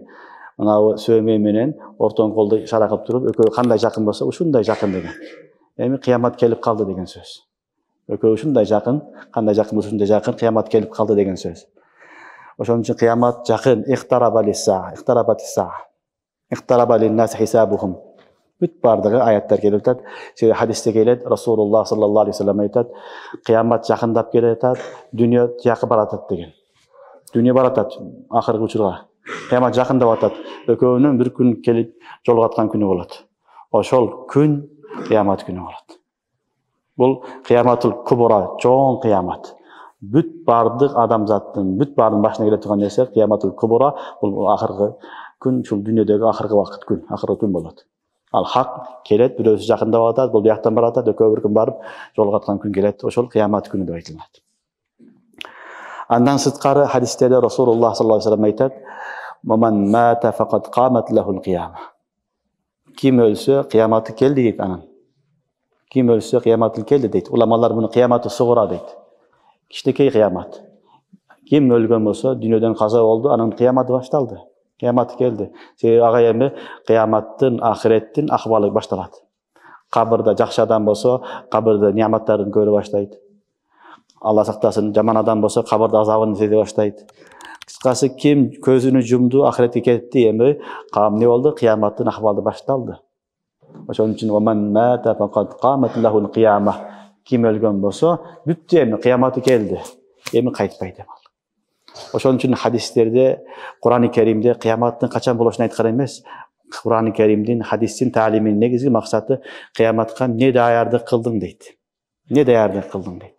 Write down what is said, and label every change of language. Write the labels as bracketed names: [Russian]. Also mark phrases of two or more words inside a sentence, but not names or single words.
[Kyrgyz] Мына сөөмөй менен ортон колду ишара кылып туруп, экөө кандай жакын болсо, ушундай жакын деген. Эми кыямат келип калды деген сөз. Экөө ушундай жакын, кандай жакын ушундай жакын, кыямат келип калды деген сөз. Ошон үчүн кыямат жакын, [Arabic] اقترب للناس حسابهم. [Kyrgyz] Бүт бардыгы аяттар келип атат. Хадисте келет, [Arabic] رسول الله صلى الله عليه وسلم [Kyrgyz] айтат: кыямат жакындап келатат, дүйнө жакы баратат деген. Дүйнө баратат акыркы учурга. Кыямат жакындап атат. Экөөнүн бир күн келип жолугаткан күнү болот. Ошол күн кыямат күнү болот. Бул [Arabic] القيامة الكبرى, [Kyrgyz] чоң кыямат. Бүт бардык адамзаттын, бүт бардын башына келе турган нерсе [Arabic] القيامة الكبرى, [Kyrgyz] бул акыркы күн, ушул дүйнөдөгү акыркы вакыт күн, акыркы күн болот. Ал хак келет, бирөөсү жакындап атат, бул бияктан баратат, экөө бир күн барып жолугаткан күн келет. Ошол кыямат күнү деп айтылат. Андан сырткары хадистерде [Arabic] رسول الله صلى الله عليه وسلم [Kyrgyz] айтат: [Arabic] "من مات فقد قامت له القيامة." [Kyrgyz] Ким өлсө, кыяматы келди дейт анын. Ким өлсө, кыяматы келди дейт. Уламалар буну [Arabic] القيامة الصغرى [Kyrgyz] дейт. Кичинекей кыямат. Ким өлгөн болсо, дүйнөдөн каза болду, анын кыяматы башталды. Кыямат келди. Себеби ага эми кыяматтын, ахиреттин акыбалы башталат. Кабырда жакшы адам болсо, кабырда неаматтарын көрө баштайт. Алла сактасын, жаман адам болсо, кабырда азабын сезе баштайт. Кыскасы, ким көзүнү жумду, ахиретке кетти, эми эмне болду? Кыяматтын акыбалы башталды. Ошон үчүн [Arabic] "ومن مات فقد قامت له القيامة." [Kyrgyz] Ким өлгөн болсо, бүттү, эми кыяматы келди. Эми кайтпайт деп ал. Ошон үчүн хадистерде, Кур'ан-ы Керимде кыяматтын качан болушун айткан эмес. Кур'ан-ы Керимдин, хадистин таалиминин негизги максаты кыяматка эмне даярдык кылдың дейт. Эмне даярдык кылдың дейт.